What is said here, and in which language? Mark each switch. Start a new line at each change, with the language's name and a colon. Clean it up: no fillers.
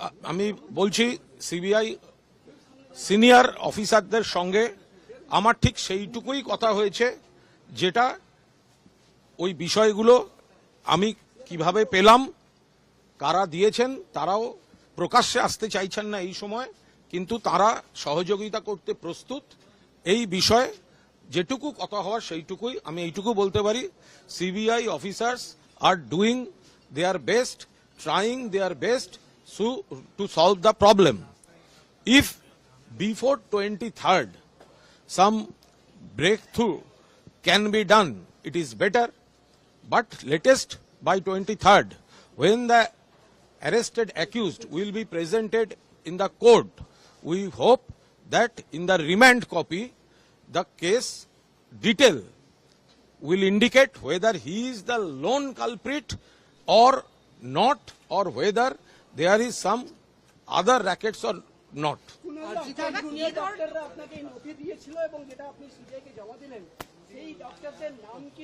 Bangla: আমি বলছি CBI senior অফিসারদের সঙ্গে আমার ঠিক সেইটুকুই কথা হয়েছে, যেটা ওই বিষয়গুলো আমি কিভাবে পেলাম, কারা দিয়েছেন, তারাও প্রকাশ্যে আসতে চাইছেন না এই সময়, কিন্তু তারা সহযোগিতা করতে প্রস্তুত। এই বিষয়ে যেটুকু কথা হওয়ার সেইটুকুই আমি এইটুকু বলতে পারি,
English: CBI officers are doing their best, trying their best to solve the problem. If before 23rd some breakthrough can be done, it is better, but latest by 23rd, when the arrested accused will be presented in the court, we hope that in the remand copy the case detail will indicate whether he is the lone culprit or not, or whether there is some other rackets or not.
Bangla: ডাক্তাররা আপনাকে নথি দিয়েছিল এবং যেটা আপনি CBI কে জমা দিলেন, সেই ডাক্তারদের নাম কি?